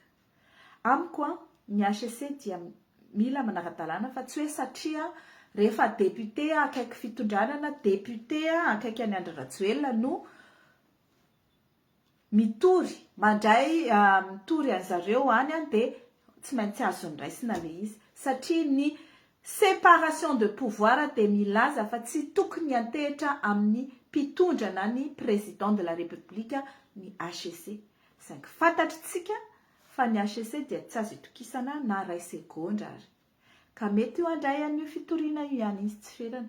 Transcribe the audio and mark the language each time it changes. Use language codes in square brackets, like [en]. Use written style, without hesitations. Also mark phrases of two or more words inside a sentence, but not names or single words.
[mg] Amiko ny HCC dia mila manara-dalàna fa tsy hoe satria rehefa député akaiky fitondranana, député akaiky any Andry Rajoelina no mitory mandray mitory an'zareo any de tsy maintsy azo ndraisina le izy satria ny [fr] séparation de pouvoir [mg] de milaza fa tsy tokony antehitra amin'ny mpitondrana ny [fr] président de la république [mg] ny HCC. Saingy fantatritsika fa ny HCC dia tsy azo itokisana na ray segondra ary. Ka mety io andray an'io fitoriana io ihany izy tsy ferana.